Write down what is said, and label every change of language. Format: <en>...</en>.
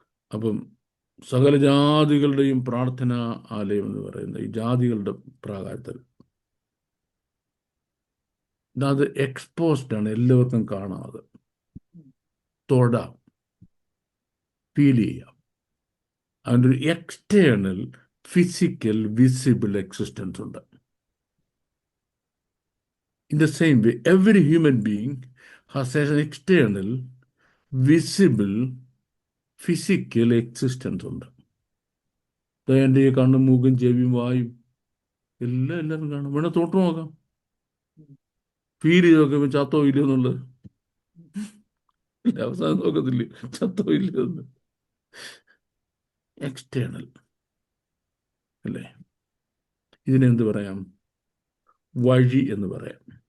<ml>അപ്പം സകല ജാതികളുടെയും പ്രാർത്ഥനാ ആലയം എന്ന് പറയുന്ന ഈ ജാതികളുടെ പ്രാകാരത്തിൽ അത് എക്സ്പോസ്ഡ് ആണ്, എല്ലാവർക്കും കാണാതെ തൊടാം, ഫീൽ ചെയ്യാം. അതിൻ്റെ ഒരു എക്സ്റ്റേണൽ ഫിസിക്കൽ വിസിബിൾ എക്സിസ്റ്റൻസ് ഉണ്ട്.</ml> <en>In the same way, every human being has an external visible physical existence</en> <ml>ഉണ്ട്. എൻ്റെ ഈ കണ്ണും മൂക്കും ചെവിയും വായും എല്ലാവരും കാണും. വേണേൽ തൊട്ട് നോക്കാം, ഫീൽ ചെയ്ത് നോക്കുമ്പോൾ ചത്തോ ഇല്ലയോ എന്നുള്ളത്. അവസാനം നോക്കത്തില്ലേ ചത്തോ ഇല്ലയോ എന്ന്. എക്സ്റ്റേണൽ അല്ലേ? ഇതിനെന്ത് പറയാം? വഴി എന്ന് പറയാം.</ml>